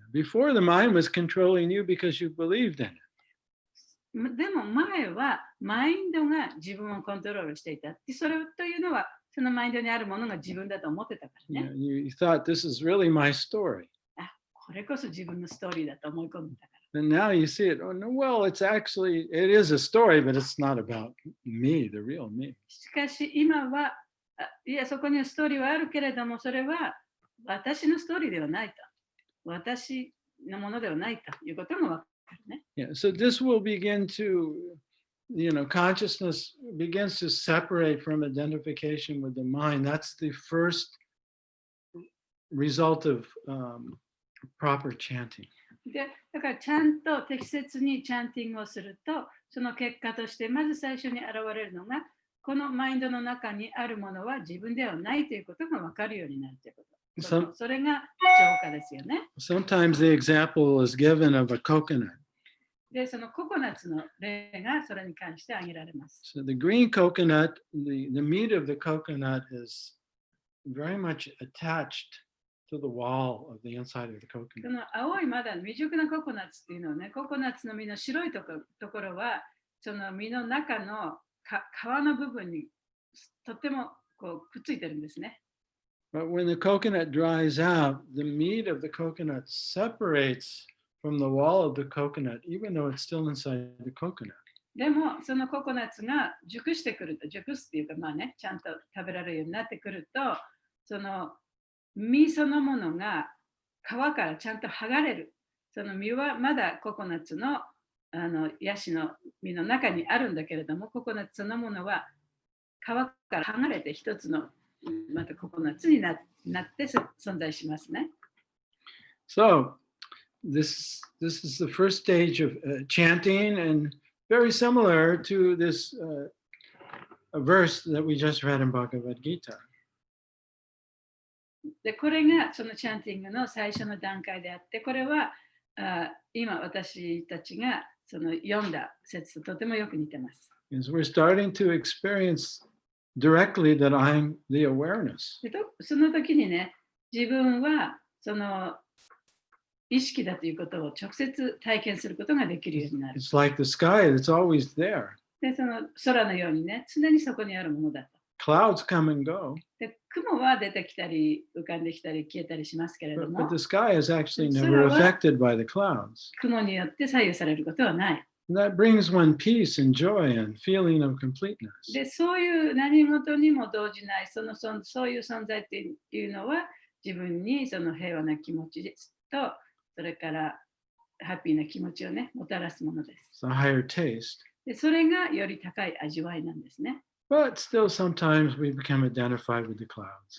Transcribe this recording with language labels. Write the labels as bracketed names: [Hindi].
[English] Before, the mind was controlling you because you believed in it. [Japanese] でも前はマインドが自分をコントロールしていた。それというのはそのマインドにあるものが自分だと思ってたからね。 [English] You thought this is really my story. [Japanese] あ、これこそ自分のストーリーだと思い込んでたから。 [English] And now you see it. Oh, no, well, it is a story, but it's not about me, the real me. [Japanese] しかし今は、いや、そこにはストーリーはあるけれども、それは私のストーリーではないと。私のものではないということも分かるね。 [English] Yeah, so this will begin to, consciousness begins to separate from identification with the mind. That's the first result of proper chanting. [Japanese] で、だからちゃんと適切にチャンティングをすると、その結果としてまず最初に現れるのが、このマインドの中にあるものは自分ではないということが分かるようになるということ。それが浄化ですよね。 [English] Sometimes the example is given of a coconut. [Japanese] で、そのココナッツの例がそれに関して挙げられます。 [English] So the green coconut, the meat of the coconut is very much attached to the wall of the inside of the [Japanese] こ [English] coconut. [Japanese] の青いまだ未熟なココナッツっていうのはね、ココナッツの実の白いところは、その実の中の皮の部分にとってもこうくっついてるんですね。 [English] But when the coconut dries out, the meat of the coconut separates from the wall of the coconut, even though it's still inside the coconut. [Japanese] でも、そのココナッツが熟してくると、熟すっていうか、まあね、ちゃんと食べられるようになってくると、その実そのものが皮からちゃんと剥がれる。その実はまだココナッツのヤシの実の中にあるんだけれども、ココナッツそのものは皮から剥がれて一つのまたココナッツになって存在しますね。 [English] So this is the first stage of chanting, and very similar to this a verse that we just read in Bhagavad Gita. [Japanese] で、これがそのチャンティングの最初の段階であって、これは今私たちがその読んだ説ととてもよく似てます。 [English] Is we're starting to experience directly that I'm the awareness. [Japanese] でその時にね、自分はその意識だということを直接体験することができるようになる。 [English] It's like the sky, it's always there. [Japanese] で、その空のようにね、常にそこにあるものだと。 [English] Clouds come and go, [Japanese] で、雲は出てきたり、浮かんできたり、消えたりしますけれど [English] but [Japanese] も、 [English] the sky is actually never affected by the clouds. [Japanese] 雲によって左右されることはない。 [English] And that brings one peace and joy and feeling of completeness. [Japanese] で、そういう何事にも動じない、そういう存在っていうのは、自分にその平和な気持ちと、それからハッピーな気持ちをね、もたらすものです。 [English] It's a higher taste. [Japanese] で、それがより高い味わいなんですね。 [English] But still, sometimes we become identified with the clouds.